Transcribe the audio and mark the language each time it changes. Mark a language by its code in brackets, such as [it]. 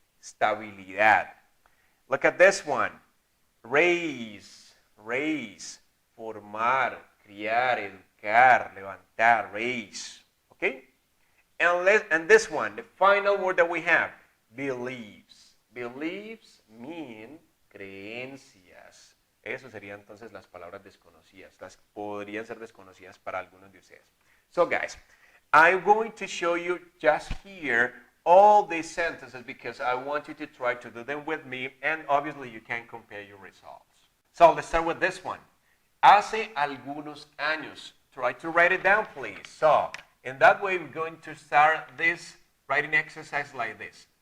[en] Estabilidad. Look at this one. Raise. Raise. Formar. Criar. Educar. Levantar. Raise. Okay? And this one, the final word that we have. Believes. Believes mean creencias. [es] Eso serían entonces las palabras desconocidas. Las podrían ser desconocidas para algunos de ustedes. [en] So guys, I'm going to show you just here all these sentences because I want you to try to do them with me, and obviously you can compare your results. So let's start with this one. [es] Hace algunos años. [en] Try to write it down, please. So in that way, we're going to start this writing exercise like this.